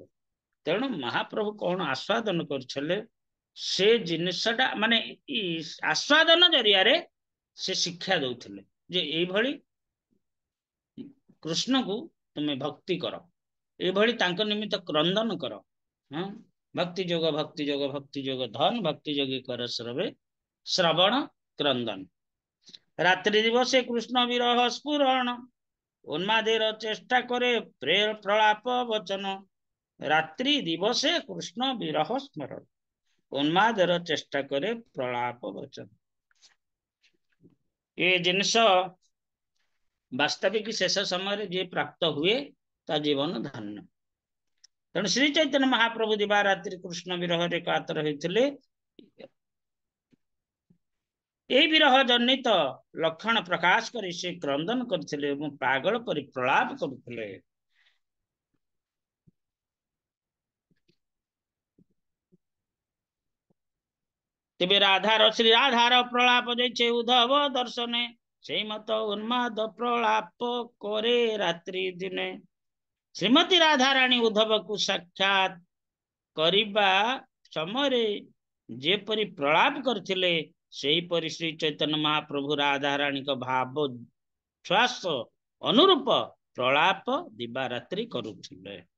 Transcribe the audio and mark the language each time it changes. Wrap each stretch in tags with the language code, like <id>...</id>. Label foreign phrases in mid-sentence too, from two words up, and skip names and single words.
<or>ତେଣୁ ମହାପ୍ରଭୁ କଣ ଆସ୍ୱାଦନ କରୁଥିଲେ, ସେ ଜିନିଷଟା ମାନେ ଆସ୍ୱାଦନ ଜରିଆରେ ସେ ଶିକ୍ଷା ଦଉଥିଲେ ଯେ ଏଇଭଳି କୃଷ୍ଣକୁ ତୁମେ ଭକ୍ତି କର, ଏଇଭଳି ତାଙ୍କ ନିମିତ୍ତ କ୍ରନ୍ଦନ କର। ଭକ୍ତି ଯୋଗ ଭକ୍ତି ଯୋଗ ଭକ୍ତି ଯୋଗ ଧନ, ଭକ୍ତି ଯୋଗୀ କର ଶ୍ରବଣ କ୍ରନ୍ଦନ।</or> <bn>রাত্রি দিবসে কৃষ্ণ বিরহ স্ফুরণ, উন্মাদের চেষ্টা করে প্রলাপ বচন, রাত্রি দিবসে কৃষ্ণ বিরহ স্মরণ, উন্মাদের চেষ্টা করে প্রলাপ বচন।</bn> <or>ଏ ଜିନିଷ ବାସ୍ତବିକ ଶେଷ ସମୟରେ ଯିଏ ପ୍ରାପ୍ତ ହୁଏ ତା ଜୀବନ ଧନ୍ୟ। ତେଣୁ ଶ୍ରୀ ଚୈତନ୍ୟ ମହାପ୍ରଭୁ ଦିବା ରାତ୍ରି କୃଷ୍ଣ ବିରହରେ କାତର ହେଇଥିଲେ। এই ବିରହ ଜନିତ ଲକ୍ଷଣ ପ୍ରକାଶ କରି ସେ କ୍ରନ୍ଦନ କରିଥିଲେ ଏବଂ ପାଗଳ ପରି ପ୍ରଳାପ କରୁଥିଲେ।</or> <bn>তেবে শ্রী রাধার প্রলাপ যাইছে উদ্ধব দর্শনে, সেই মত উন্মাদ প্রলাপ করে রাত্রি দিনে।</bn> <or>ଶ୍ରୀମତୀ ରାଧାରାଣୀ ଉଦ୍ଧବକୁ ସାକ୍ଷାତ କରିବା ସମୟରେ ଯେପରି ପ୍ରଳାପ କରିଥିଲେ, ସେହିପରି ଶ୍ରୀ ଚୈତନ୍ୟ ମହାପ୍ରଭୁ ରାଧାରାଣୀଙ୍କ ଭାବ ଶ୍ୱାସ ଅନୁରୂପ ପ୍ରଳାପ ଦିବାରାତ୍ରି କରୁଥିଲେ।</or>